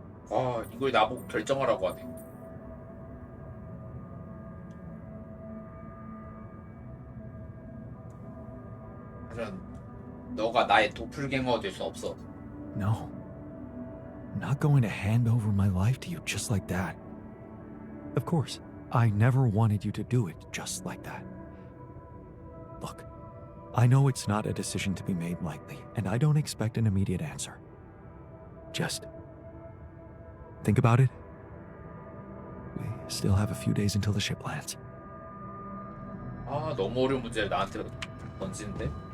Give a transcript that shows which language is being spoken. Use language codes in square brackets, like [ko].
[ko] 아, 이걸 나보고 결정하라고 하네. 하지만 너가 나의 도플갱어가 될 수 없어. [en] No. I'm not going to hand over my life to you just like that. Of course, I never wanted you to do it just like that. Look, I know it's not a decision to be made lightly, and I don't expect an immediate answer. Just think about it. We still have a few days until the ship lands. [ko] 아, 너무 어려운 문제를 나한테 던지는데?